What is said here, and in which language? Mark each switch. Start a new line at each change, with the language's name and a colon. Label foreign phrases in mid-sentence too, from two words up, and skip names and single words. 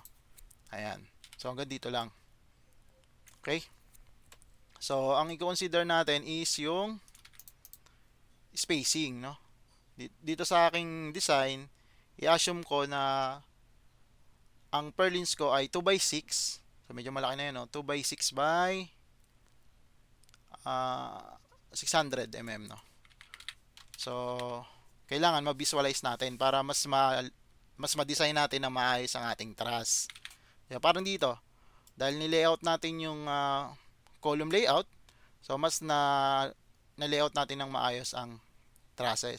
Filipino: Ayan. So hanggang dito lang. Okay? So ang i-consider natin is yung spacing, no? Dito sa aking design, i-assume ko na ang purlins ko ay 2 by 6. So medyo malaki na yun, no?
English: 2 by 6 by 600 mm, no?
Filipino: So, kailangan ma-visualize natin para mas ma-design natin na maayos ang ating truss. Kaya parang dito, dahil ni-layout natin yung
English: column layout,
Filipino: so mas na-layout natin ng maayos ang trusses.